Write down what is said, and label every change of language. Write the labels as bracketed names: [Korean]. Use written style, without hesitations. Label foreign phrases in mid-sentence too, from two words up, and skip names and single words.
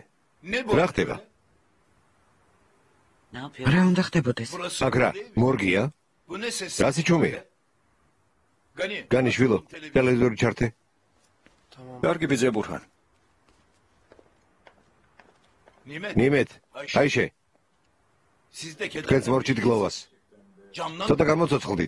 [Georgian] რა ხდება? რა უნდა ხდებოდეს? აქ რა, მორგია? [Turkish] Bu ne ses? [Georgian] რა სიჩუმეა? განი შვილო, ტელევიზორი ჩართე. კარგი ბიძია ბურჰან. ნიმეთ, აიშე. თქვენს მორჩით გლოვას. ცოტა გამოცოცხლდით.